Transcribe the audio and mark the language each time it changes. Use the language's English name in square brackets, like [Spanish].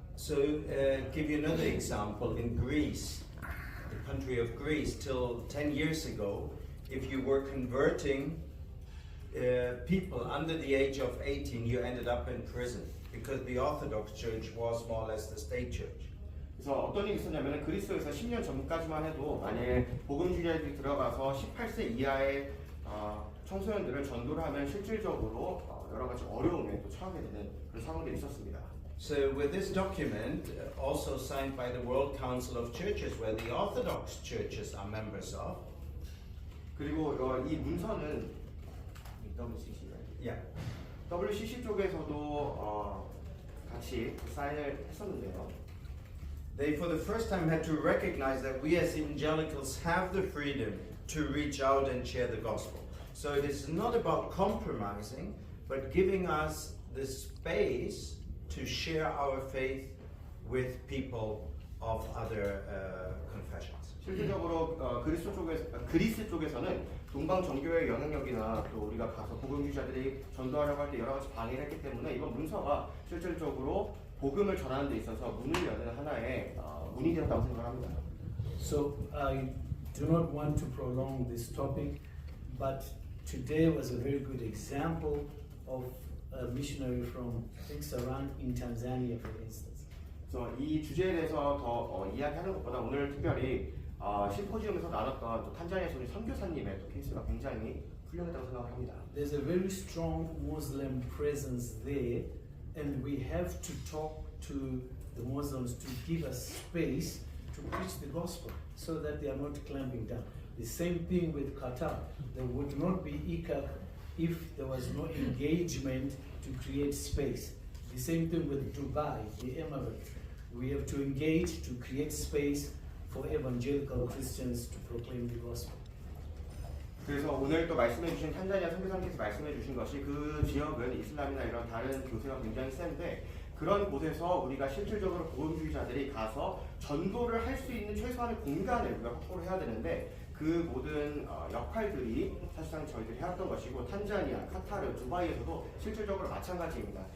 [English] So, give you another example. In Greece, the country of Greece, till 10 years ago, if you were converting people under the age of 18, you ended up in prison because the Orthodox Church was more or less the state church. [Korean] 그래서 어떤 일이 있었냐면 그리스에서 10년 전까지만 해도 만약에 복음주의자들이 들어가서 18세 이하의 청소년들을 전도를 하면 실질적으로 여러 가지 어려움에 또 처하게 되는 그런 상황들이 있었습니다. [English] So with this document, also signed by the World Council of Churches, where the Orthodox churches are members of, [Korean] 그리고 이 문서는 WCC, yeah, WCC 쪽에서도 같이 사인을 했었는데요. [English] they for the first time had to recognize that we as evangelicals have the freedom to reach out and share the gospel. So it is not about compromising, but giving us the space to share our faith with people of other confessions. [Korean] 실질적으로 그리스 쪽에서는 동방 종교의 영향력이나 또 우리가 가서 복음주의자들이 전도하려고 할 때 여러 가지 방해를 했기 때문에 이번 문서가 실질적으로 복음을 전하는 데 있어서 문을 여는 하나의 문이 되었다고 생각합니다. [English] So I do not want to prolong this topic, but today was a very good example of a missionary from I think Saran in Tanzania, for instance. [Korean] 그래서 이 주제에 대해서 더 이야기하는 것보다 오늘 특별히 심포지움에서 나눴던 또 탄자니아에서 우리 선교사님의 또 케이스가 굉장히 훌륭했다고 생각을 합니다. [English] There's a very strong Muslim presence there, and we have to talk to the Muslims to give us space to preach the gospel so that they are not clamping down. The same thing with Qatar. There would not be ICAP if there was no engagement to create space. The same thing with Dubai, the Emirates. We have to engage to create space for evangelical Christians to proclaim the gospel. [Korean] 그래서 오늘 또 말씀해주신 탄자니아 선교사님께서 말씀해주신 것이 그 지역은 이슬람이나 이런 다른 교세가 굉장히 센데 그런 곳에서 우리가 실질적으로 복음주의자들이 가서 전도를 할 수 있는 최소한의 공간을 우리가 확보를 해야 되는데 그 모든 역할들이 사실상 저희들이 해왔던 것이고 탄자니아, 카타르, 두바이에서도 실질적으로 마찬가지입니다.